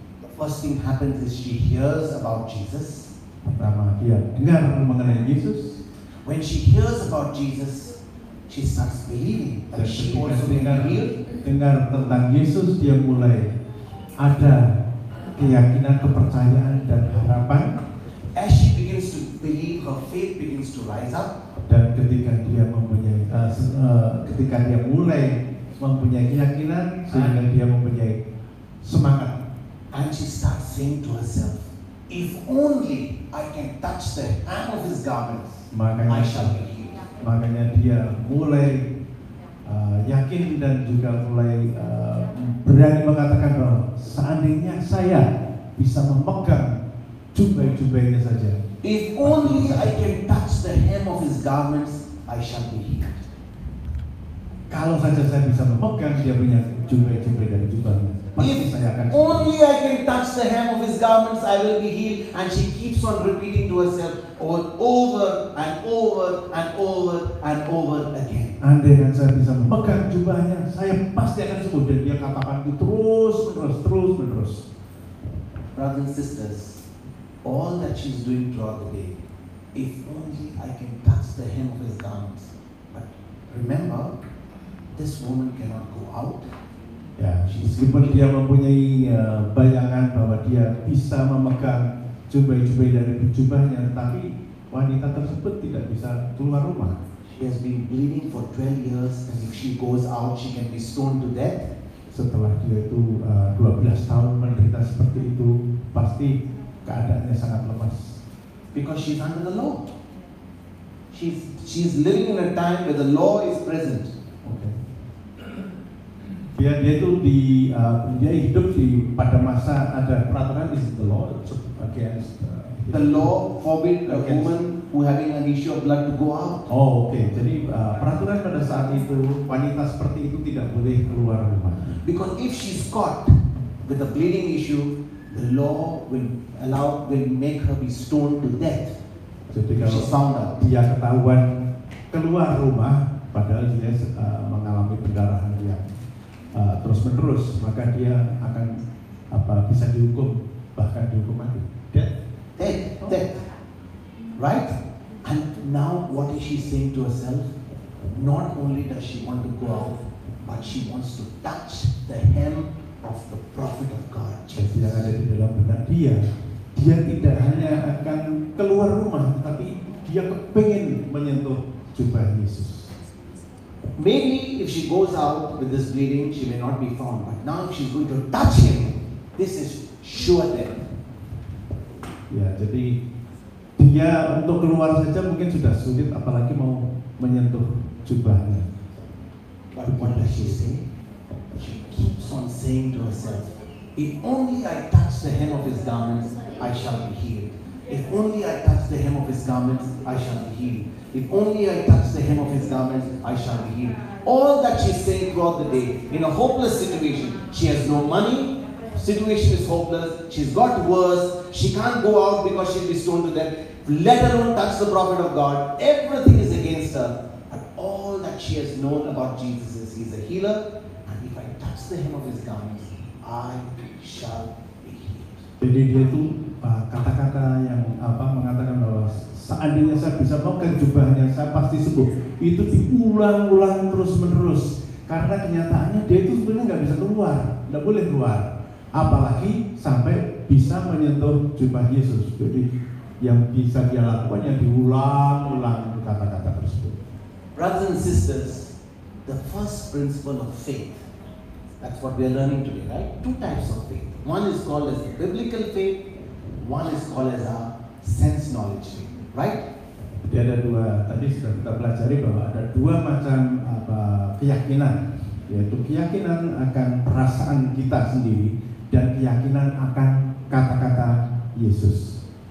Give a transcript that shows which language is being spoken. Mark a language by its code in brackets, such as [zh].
[en] The first thing happens is she hears about Jesus. [id] Pertama, dia dengar mengenai Yesus. [en] When she hears about Jesus, she starts believing that [id] Dan [en] she [id] ketika [en] also can be healed. [id] dengar tentang Yesus, dia mulai ada keyakinan, kepercayaan, dan harapan. [en] As she begins to believe, her faith begins to rise up. [id] Dan ketika dia mempunyai, ketika dia mulai mempunyai keyakinan, sehingga dia mempunyai semangat. [en] And she starts saying to herself, if only I can touch the hem of his garments, I shall be healed. [id] Makanya dia mulai yakin dan juga mulai berani mengatakan bahwa seandainya saya bisa memegang jubah-jubahnya saja. [en] If only I can touch the hem of his garments, I shall be healed. [id] Kalau saja saya bisa memegang dia punya jubah-jubah dan jubahnya, pasti saya akan. [en] Only I can touch the hem of his garments, I will be healed. And she keeps on repeating to herself over and over and over and over again. [id] Andai kan saya bisa memegang jubahnya, saya pasti akan sembuh. Dan dia katakan itu terus menerus. [en] Brothers and sisters, all that she's doing throughout the day, if only I can touch the hem of his garments. But remember, this woman cannot go out. [id] Ya, meskipun dia mempunyai bayangan bahwa dia bisa memegang jubah-jubah dari jubahnya, tapi wanita tersebut tidak bisa keluar rumah. [en] She has been bleeding for 12 years, and if she goes out, she can be stoned to death. [id] Setelah dia itu 12 tahun menderita seperti itu, pasti keadaannya sangat lemas. [en] Because she's under the law. She's living in a time where the law is present. Okay. [id] Dia itu dia hidup pada masa ada peraturan, [en] is the law against the law forbid a woman who having an issue of blood to go out. [id] Oh, oke. Jadi peraturan pada saat itu wanita seperti itu tidak boleh keluar rumah. [en] Because if she's caught with a bleeding issue, the law will make her be stoned to death. [id] Jadi kalau dia ketahuan keluar rumah padahal dia mengalami pendarahan yang terus menerus, maka dia akan bisa dihukum, bahkan dihukum mati. [en] Death. Right? And now what is she saying to herself? Not only does she want to go out, but she wants to touch the hem of the prophet of God. [id] Jadi yang ada di dalam benak dia tidak hanya akan keluar rumah, tapi dia kepingin menyentuh jubah Yesus. [en] Maybe if she goes out with this bleeding, she may not be found. But now if she's going to touch him, this is sure death. [id] Ya, jadi dia untuk keluar saja mungkin sudah sulit, apalagi mau menyentuh jubahnya. [en] But what does she say? She keeps on saying to herself, if only I touch the hem of his garments, I shall be healed. If only I touch the hem of his garments, I shall be healed. If only I touch the hem of his garments, I shall be healed. All that she's saying throughout the day, in a hopeless situation. She has no money, situation is hopeless, she's got worse, she can't go out because she'll be stoned to death, let alone touch the prophet of God. Everything is against her. But all that she has known about Jesus is he's a healer, and if I touch the hem of his garments, I shall be healed. [id] Jadi dia itu kata-kata yang mengatakan bahwa seandainya saya bisa memegang jubahnya, saya pasti sembuh. Itu diulang-ulang terus-menerus. Karena kenyataannya dia itu sebenarnya nggak bisa keluar, nggak boleh keluar. Apalagi sampai bisa menyentuh jubah Yesus. Jadi yang bisa dia lakukan yang diulang-ulang kata-kata tersebut. [en] Brothers and sisters, the first principle of faith, that's what we are learning today, right? Two types of faith. One is called as the biblical faith, one is called as a sense knowledge faith, right? [id] Jadi ada dua, tadi sudah kita pelajari bahwa ada dua macam keyakinan, yaitu keyakinan akan perasaan kita sendiri dan keyakinan akan kata-kata Yesus.